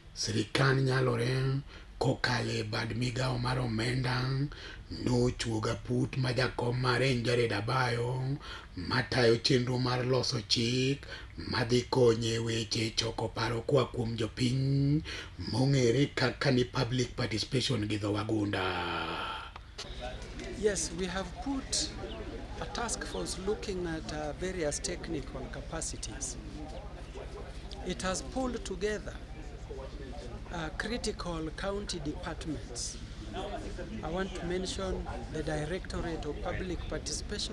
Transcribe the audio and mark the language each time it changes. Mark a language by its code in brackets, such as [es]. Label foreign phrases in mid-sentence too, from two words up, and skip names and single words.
[luo] sirikal nyalore kokale bad migao mar omenda nochuoga put ma jakom mare en Jared Abayo matayo chenro mar loso chik madhi konye weche choko paro koa kuom jopiny mong'ere kaka ni [en] public participation [luo] gi dho wagunda. [en] Yes, we have put a task force looking at various technical capacities. It has pulled together critical county departments. I want to mention the Directorate of Public Participation.